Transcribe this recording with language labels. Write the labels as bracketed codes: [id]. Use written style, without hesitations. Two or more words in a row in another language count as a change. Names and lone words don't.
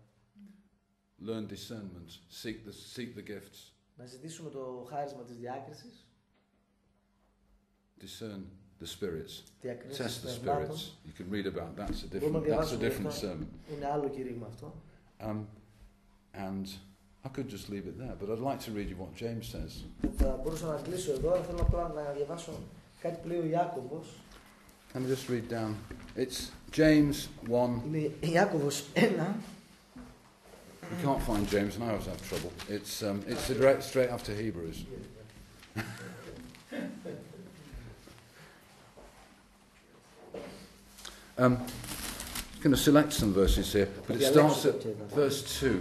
[en] Learn discernment. Seek the gifts. [el] Να ζητήσουμε το χάρισμα της διάκρισης, [en] Discern the spirits. [el] διακρίσεις [en] Test the [el] των πνεύμάτων. [en] spirits. You can read about that. [el] Μπορούμε να [en] That's a [el] διαβάσουμε [en] different [el] αυτό. [en] sermon. [el] Είναι άλλο κήρυγμα αυτό. [en] And I could just leave it there, but I'd like to read you what James says. [el] Θα μπορούσα να κλείσω εδώ, αλλά θέλω απλά να διαβάσω κάτι που λέει ο Ιάκωβος. [en] Let me just read down. It's James 1. [el] Είναι Ιάκωβος 1. [en] You can't find James, and I always have trouble. It's straight after Hebrews. I'm going to select some verses here, but it starts at verse 2.